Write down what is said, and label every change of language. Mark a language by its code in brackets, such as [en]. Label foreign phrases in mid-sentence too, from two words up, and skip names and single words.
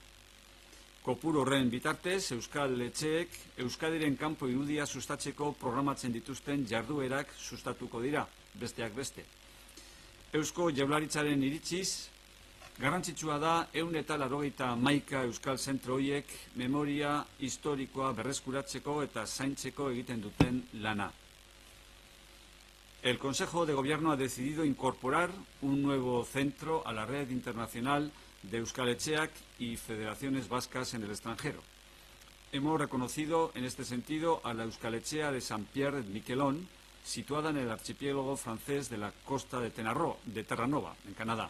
[eu] Kopuru horren bitartez, Euskal Etxeek Euskadiren kanpo irudia sustatzeko programatzen dituzten jarduerak sustatuko dira, besteak beste. Eusko Jaurlaritzaren iritziz, garrantzitsua da 181 Euskal zentro horiek memoria historikoa berreskuratzeko eta zaintzeko egiten duten lana. [es] El Consejo de Gobierno ha decidido incorporar un nuevo centro a la red internacional de Euskal Etxeak y federaciones vascas en el extranjero. Hemos reconocido en este sentido a la Euskal Etxea de San Pierre de Miquelon, situada en el archipiélago francés de la costa de Terranova, en Canadá.